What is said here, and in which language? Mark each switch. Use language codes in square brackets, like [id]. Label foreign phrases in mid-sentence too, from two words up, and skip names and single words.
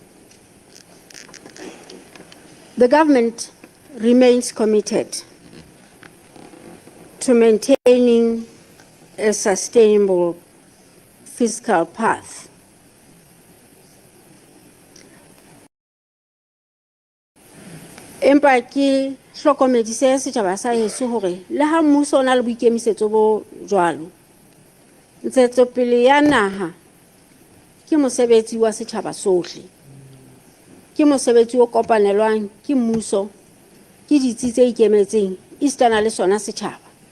[en] the government remains committed to maintaining a sustainable fiscal path. [st] Empa ke hlokomedise setjhaba sa heso hore le ha mmuso o na le boikemisetso bo jwalo, ntshetsopele ya naha ke mosebetsi wa setjhaba sohle, ke mosebetsi o kopanelwang ke mmuso, ke ditsi tse ikemetseng istana le sona setjhaba.